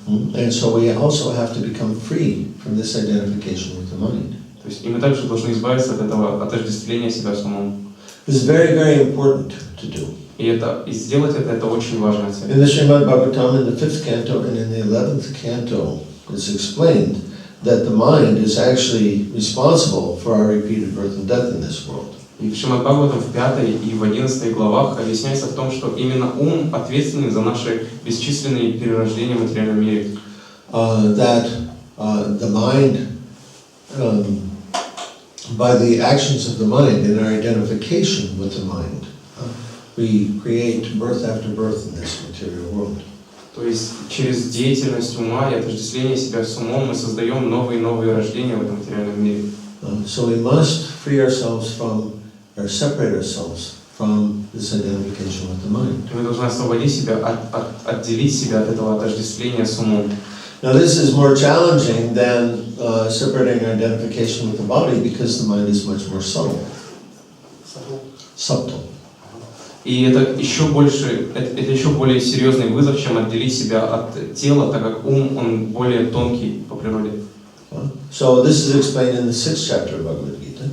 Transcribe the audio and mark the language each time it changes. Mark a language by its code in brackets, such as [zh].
[en] And so we also have to become free from this identification with the mind. [ru] То есть и мы также должны избавиться от этого отождествления себя с умом. [en] This is very, very important to do. [ru] И сделать это очень важная цель. [en] In the Srimad Bhagavatam, in the 5th canto and in the 11th canto, it's explained that the mind is actually responsible for our repeated birth and death in this world. [ru] И в Шримад Бхагаватам в 5 и в 11 главах объясняется в том, что именно ум ответственен за наши бесчисленные перерождения в материальном мире. [en] That the mind, by the actions of the mind and our identification with the mind, we create birth after birth in this material world. [ru] То есть через деятельность ума и отождествление себя с умом мы создаем новые и новые рождения в этом материальном мире. [en] So we must free ourselves from, or separate ourselves from this identification with the mind. [ru] Мы должны освободить себя, отделить себя от этого отождествления с умом. [en] Now this is more challenging than separating identification with the body because the mind is much more subtle. Subtle. [ru] И это еще более серьезный вызов, чем отделить себя от тела, так как ум, он более тонкий по природе. [en] So this is explained in the 6th chapter of Bhagavad-Gita.